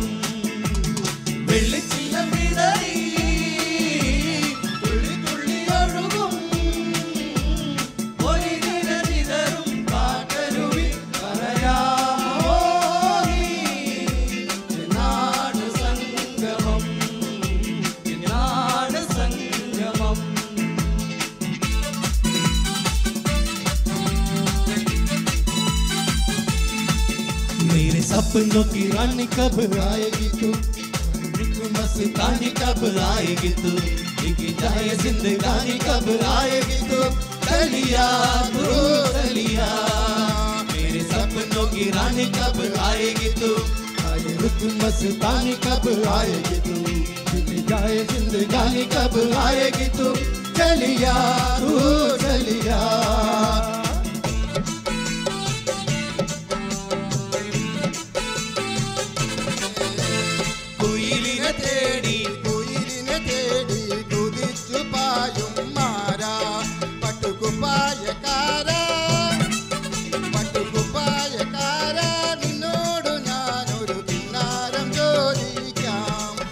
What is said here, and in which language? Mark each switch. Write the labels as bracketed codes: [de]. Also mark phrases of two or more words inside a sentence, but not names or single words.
[ml] വെള്ളിച്ചില്ലം വിതറി തുള്ളിത്തുള്ളി ഒഴുകും പൊരുള ചിതറും കാറ്റരുളി പറയാമോ നീ. എന്നാണ് സംഗമം എന്നാണ് സംഗമം. [hi] मेरे सपनों की रानी कब आएगी तू. मस्तानी कब आएगी तू. एक जाए जिंदगानी कब आएगी तू. चलिया तू चलिया. मेरे सपनों की रानी कब आएगी तू. मस्तानी कब आएगी तू. जाए जिंदगानी कब आएगी तू. चलिया तू चलिया. [ml] കുയിലിനെ തേടി കുതിച്ചു പായും മാരാ പട്ടുകുപ്പായക്കാരാ നിന്നോട് ഞാനൊരു കിന്നാരം ചോദിക്കാം.